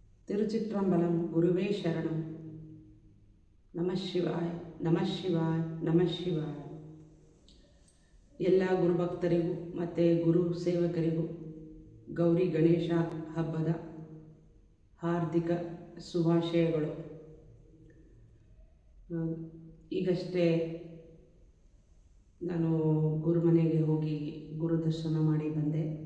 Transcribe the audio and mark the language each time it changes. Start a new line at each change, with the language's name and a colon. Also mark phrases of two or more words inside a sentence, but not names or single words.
Sanskrit: ತಿರುಚಿಟ್ರಂಬಲಂ ಗುರುವೇ ಶರಣಂ. ನಮಃ ಶಿವಾಯ, ನಮಃ ಶಿವಾಯ, ನಮಃ ಶಿವಾಯ.
Kannada: ಎಲ್ಲ ಗುರುಭಕ್ತರಿಗೂ ಮತ್ತು ಗುರು ಸೇವಕರಿಗೂ ಗೌರಿ ಗಣೇಶ ಹಬ್ಬದ ಹಾರ್ದಿಕ ಶುಭಾಶಯಗಳು. ಈಗಷ್ಟೇ ನಾನು ಗುರುಮನೆಗೆ ಹೋಗಿ ಗುರು ದರ್ಶನ ಮಾಡಿ ಬಂದೆ.